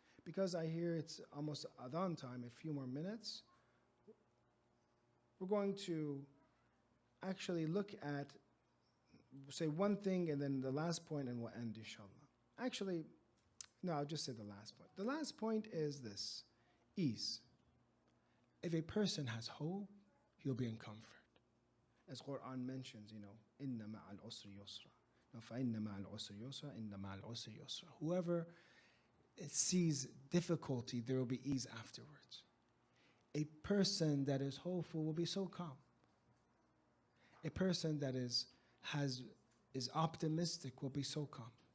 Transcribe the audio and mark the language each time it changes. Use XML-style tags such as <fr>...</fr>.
<en>Because I hear it's almost adhan time, a few more minutes, we're going to actually look at, say one thing and then the last point and we'll end inshallah. Actually, no, I'll just say the last point. The last point is this, ease. If a person has hope, he'll be in comfort. As Quran mentions,</en> <ar>إِنَّ مَعَ الْعُسْرِ يُسْرًا. فَإِنَّ مَعَ الْعُسْرِ يُسْرًا إِنَّ مَعَ الْعُسْرِ يُسْرًا.</ar> <en>Whoever sees difficulty, there will be ease afterwards. A person that is hopeful will be so calm. A person that is optimistic will be so calm.</en>